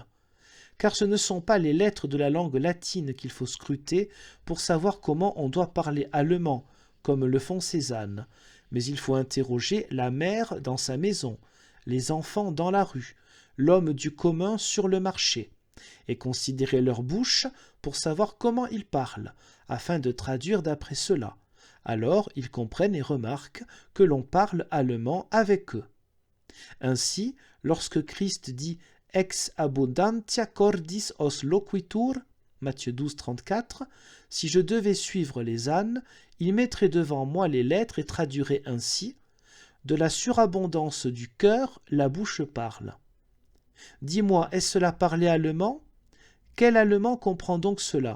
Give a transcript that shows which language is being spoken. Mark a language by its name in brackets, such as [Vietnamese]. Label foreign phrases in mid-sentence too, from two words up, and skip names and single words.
[French] Car ce ne sont pas les lettres de la langue latine qu'il faut scruter pour savoir comment on doit parler allemand, comme le font Cézanne, mais il faut interroger la mère dans sa maison, les enfants dans la rue, l'homme du commun sur le marché, et considérer leur bouche pour savoir comment ils parlent, afin de traduire d'après cela. Alors ils comprennent et remarquent que l'on parle allemand avec eux. Ainsi, lorsque Christ dit « [Latin] Ex abundantia cordis os loquitur [French] » Matthieu 12, 34, si je devais suivre les ânes, il mettrait devant moi les lettres et traduirait ainsi « De la surabondance du cœur, la bouche parle ». Dis-moi, est-ce cela parler allemand? Quel allemand comprend donc cela?